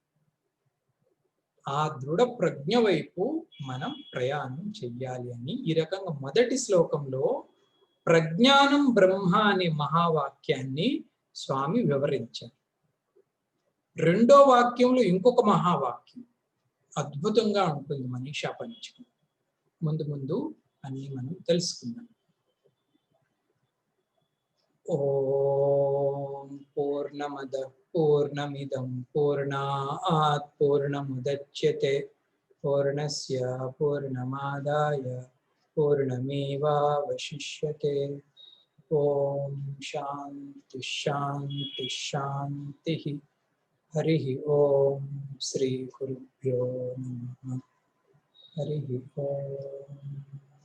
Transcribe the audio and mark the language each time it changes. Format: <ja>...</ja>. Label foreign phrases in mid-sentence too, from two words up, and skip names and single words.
<te>ఆ దృఢ ప్రజ్ఞ వైపు మనం ప్రయాణం చెయ్యాలి అని ఈ రకంగా మొదటి శ్లోకంలో</te> <sa>ప్రజ్ఞానం బ్రహ్మ</sa> <te>అనే మహావాక్యాన్ని స్వామి వివరించారు. రెండో వాక్యంలో ఇంకొక మహావాక్యం అద్భుతంగా ఉంటుంది మనీషా పంచకం. ముందు ముందు అన్ని మనం తెలుసుకుందాం.</te> <sa>ఓం పూర్ణమద పూర్ణమిదం పూర్ణాత్ పూర్ణముదచ్యతే పూర్ణస్య పూర్ణమాదాయ పూర్ణమేవావశిష్యతే. ఓం శాంతి శాంతి శాంతి. హరి ఓం. శ్రీ గురుభ్యో నమః. హరి ఓం.</sa>